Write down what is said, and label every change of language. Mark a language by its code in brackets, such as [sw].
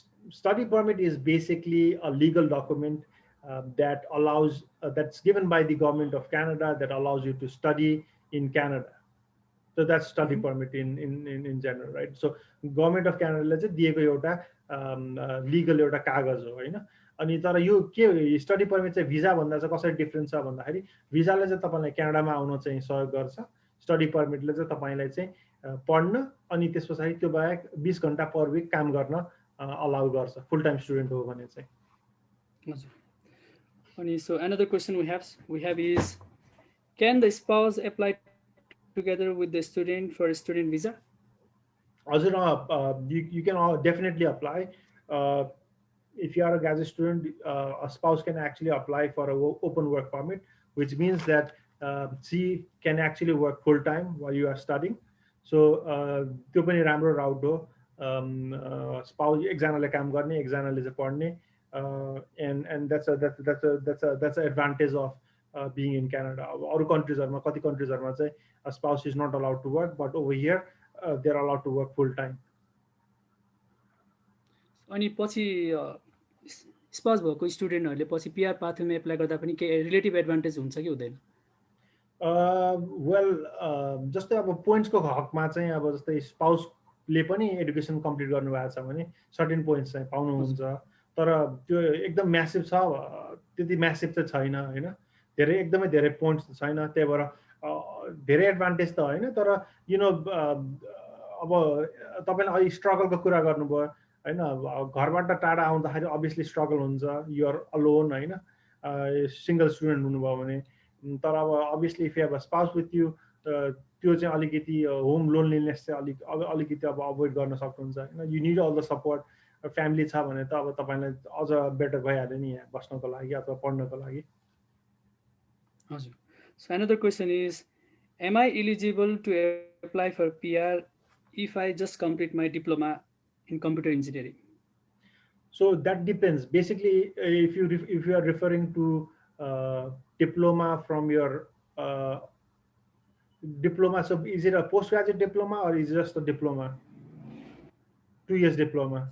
[en] Study permit is basically a legal document that allows that's given by the government of Canada that allows you to study in Canada. So that's study Mhm. permit in general, right? [ne] So government of क्यानाडाले चाहिँ दिएको एउटा legal एउटा कागज हो होइन अनि तर यो के स्टडी पर्मिट चाहिँ भिजाभन्दा चाहिँ कसरी डिफ्रेन्स छ भन्दाखेरि भिजाले चाहिँ तपाईँलाई क्यानाडामा आउन चाहिँ सहयोग गर्छ स्टडी पर्मिटले चाहिँ तपाईँलाई चाहिँ पढ्न अनि त्यस पछाडि त्यो बाहेक 20 घन्टा पर विक काम गर्न अलाउ गर्छ फुल टाइम स्टुडेन्ट हो भने चाहिँ हजुर. [en] अनि so another question we have is can the spouse apply together with the student for a student visa? हजुर you can definitely apply uh, if you are a graduate student, a spouse can actually apply for a open work permit, which means that she can actually work full time while you are studying. [ne] So त्यो पनि राम्रो राउट हो spouse एकजनाले काम गर्ने एकजनाले चाहिँ पढ्ने [en] and that's a advantage of being in Canada. [ne] अरू कन्ट्रिजहरूमा कति कन्ट्रिजहरूमा चाहिँ [en] spouse is not allowed to work, but over here they're allowed to work full time. [ne] अनि पछि स्पाउस भएको स्टुडेन्टहरूले पछि पिआर पाथवेमा एप्लाई गर्दा पनि के रिलेटिभ एडभान्टेज हुन्छ कि हुँदैन? वेल जस्तै अब पोइन्ट्सको हकमा चाहिँ अब जस्तै स्पाउसले पनि एडुकेसन कम्प्लिट गर्नुभएको छ भने सर्टेन पोइन्ट्स चाहिँ हजुर. पाउनुहुन्छ तर त्यो एकदम म्यासिभ छ त्यति म्यासिभ चाहिँ छैन होइन धेरै एकदमै धेरै पोइन्ट्स छैन त्यही भएर धेरै एडभान्टेज त होइन तर [en] you know [ne] अब तपाईँले अहिले स्ट्रगलको कुरा गर्नुभयो होइन घरबाट टाढा आउँदाखेरि अभियसली स्ट्रगल हुन्छ [en] you're alone [ne] होइन सिङ्गल स्टुडेन्ट हुनुभयो भने तर अब obviously [en] if you have a spouse with you [ne] त्यो चाहिँ अलिकति होम लोनलिनेस चाहिँ अलिकति अब अभोइड गर्न सक्नुहुन्छ होइन [en] you need all the support [ne] family छ भने त अब तपाईँलाई अझ बेटर भइहाल्यो नि यहाँ बस्नको लागि अथवा पढ्नको लागि हजुर. [en] So another question is am I eligible to apply for PR if I just complete my diploma in computer engineering? So that depends basically if you are referring to diploma from your diploma, so is it a postgraduate diploma or is it just a diploma 2 years diploma?